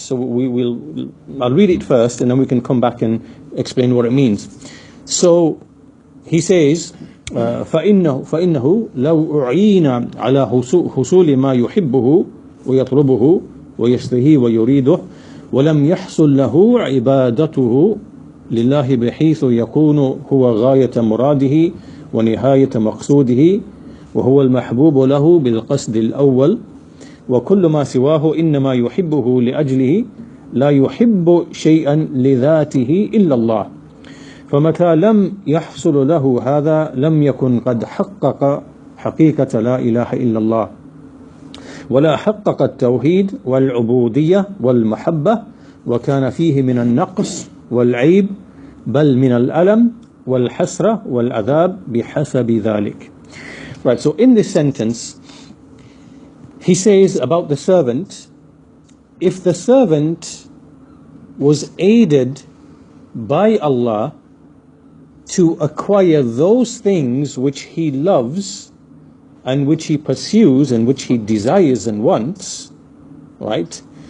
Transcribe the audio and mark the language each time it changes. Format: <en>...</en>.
<en>So I'll read it first, and then we can come back and explain what it means. So he says,</en> <ar>فإنه لو أعين على حصول ما يحبه ويطلبه ويشتهي ويريده ولم يحصل له عبادته لله بحيث يكون هو غاية مراده ونهاية مقصوده وهو المحبوب له بالقصد الأول وكل ما سواه إنما يحبه لأجله لا يحب شيئا لذاته إلا الله. فمتى لم يحصل له هذا لم يكن قد حقق حقيقة لا إله إلا الله ولا حقق التوحيد والعبودية والمحبة وكان فيه من النقص والعيب بل من الألم والحسرة والعذاب بحسب ذلك.</ar> <en>Right, so in this sentence he says about the servant, if the servant was aided by Allah to acquire those things which he loves and which he pursues and which he desires and wants, right?</en>